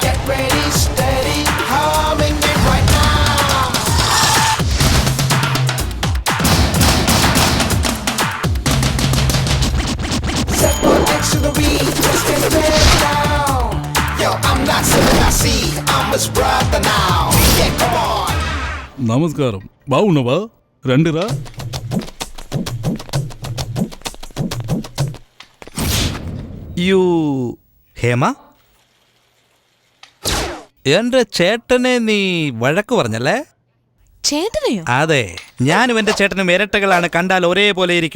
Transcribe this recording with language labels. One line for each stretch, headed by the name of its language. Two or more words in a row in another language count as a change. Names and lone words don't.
English: Get ready, steady, humming it right now. Set on X to the V, just get ready now. Yo, I'm not Sivagasi, I'm his brother now. Yeah, come on.
Telugu: నమస్కారం, బాగున్నావా? రండిరా.
Malayalam: യു ഹേമ, എന്റെ ചേട്ടനെ നീ വഴക്ക് പറഞ്ഞല്ലേ? ചേട്ടനെയോ? അതെ, ഞാനും എന്റെ ചേട്ടനും ഇരട്ടകളാണ്, കണ്ടാൽ ഒരേപോലെ ഇരിക്കും.